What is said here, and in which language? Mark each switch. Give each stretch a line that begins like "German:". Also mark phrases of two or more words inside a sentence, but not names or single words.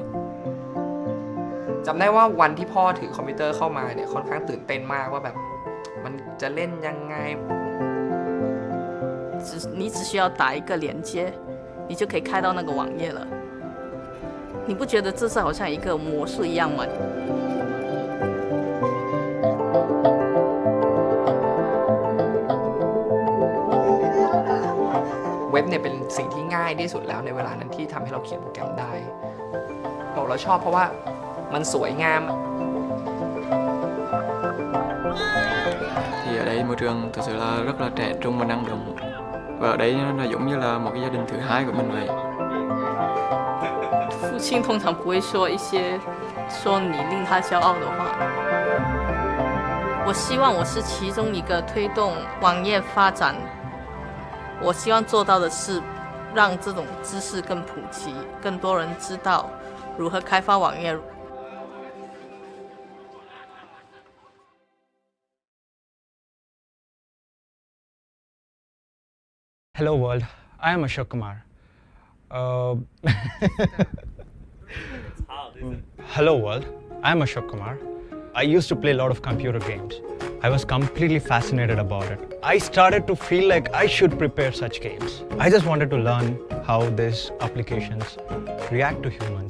Thai: จำได้ว่าวันที่พ่อถือคอมพิวเตอร์เข้ามาเนี่ยค่อนข้างตื่นเต้นมากว่าแบบมันจะเล่นยังไง
Chinese: 你只需要打一个连接， 你就可以开到那个网页了。你不觉得这是好像一个魔术一样吗？
Thai: เว็บเนี่ยเป็นสิ่งที่ง่ายที่สุดแล้วในเวลานั้นที่ทำให้เราเขียนโปรแกรมได้บอกเราชอบเพราะว่ามันสวยงาม
Vietnamese: Thì ở đây môi trường thực sự là rất là trẻ trung và năng động. Và ở đây nó giống như là một cái gia đình thứ hai của mình vậy.
Chinese: 父亲通常不会说一些说你令他骄傲的话。我希望我是其中一个推动网页发展。我希望做到的是，让这种知识更普及，更多人知道如何开发网页。
English: Hello world, I am Ashok Kumar. Hello world, I am Ashok Kumar. I used to play a lot of computer games. I was completely fascinated about it. I started to feel like I should prepare such games. I just wanted to learn how these applications react to humans.